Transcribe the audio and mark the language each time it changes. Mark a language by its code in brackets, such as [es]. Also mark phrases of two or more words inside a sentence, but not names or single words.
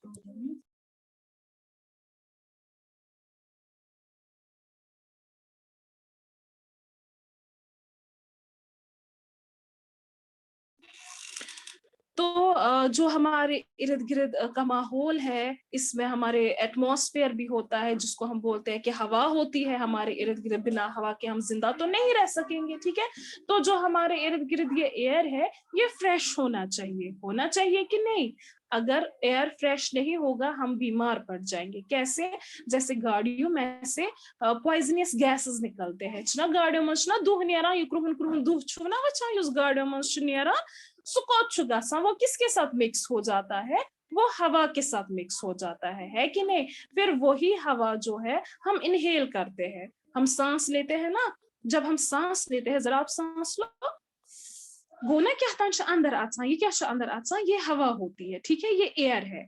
[hi] तो जो हमारे इर्द गिर्द का माहौल है, इसमें हमारे एटमॉस्फेयर भी होता है, जिसको हम बोलते हैं कि हवा होती है हमारे इर्द गिर्द, बिना हवा के हम जिंदा तो नहीं रह सकेंगे, ठीक है। तो जो हमारे इर्द गिर्द ये एयर है, ये फ्रेश होना चाहिए कि नहीं। अगर [en] air fresh [hi] नहीं होगा हम बीमार पड़ जाएंगे। कैसे? जैसे गाड़ियों में से [en] poisonous gases [hi] निकलते हैं, गाड़ियों में [ks] दुह नेरान, यह क्रुहन क्रुहन दुह छु ना वचान, [hi] उस गाड़ियों में नेरान, वो किसके साथ मिक्स हो जाता है, वो हवा के साथ मिक्स हो जाता है कि नहीं। फिर वही हवा जो है हम इनहेल करते हैं, हम सांस लेते हैं ना। जब हम सांस लेते हैं, जरा आप सांस लो, गोना क्या अंदर आता, ये क्या अंदर आता, ये हवा होती है, ठीक है, ये एयर है।